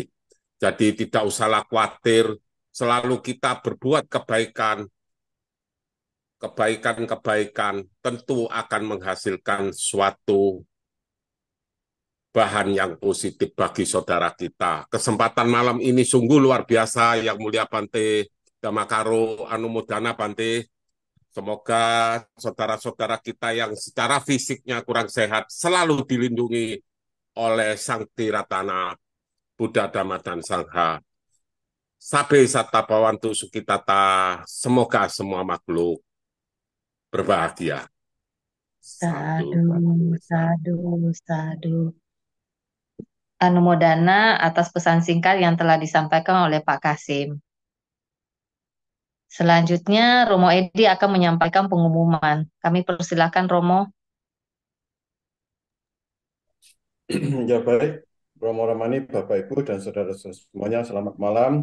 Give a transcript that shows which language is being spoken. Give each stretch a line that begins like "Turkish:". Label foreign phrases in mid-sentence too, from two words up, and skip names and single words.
Indonesian: Jadi tidak usahlah khawatir, selalu kita berbuat kebaikan, kebaikan-kebaikan tentu akan menghasilkan suatu bahan yang positif bagi saudara kita. Kesempatan malam ini sungguh luar biasa, Yang Mulia Bante Damakaro Anumodana Bante. Semoga saudara-saudara kita yang secara fisiknya kurang sehat selalu dilindungi oleh Sang Tiratana, Buddha, Dhamma, dan Sangha.
Pali: Sabe Satta Bhawantu Sukitata,
Indonesian: semoga semua makhluk berbahagia.
Pali: Sadu, sadu, sadu.
Indonesian: Anumodana atas pesan singkat yang telah disampaikan oleh Pak Kasim. Selanjutnya, Romo Edi akan menyampaikan pengumuman. Kami persilakan Romo. Ya baik, Romo Ramani, Bapak Ibu dan saudara semuanya, selamat malam.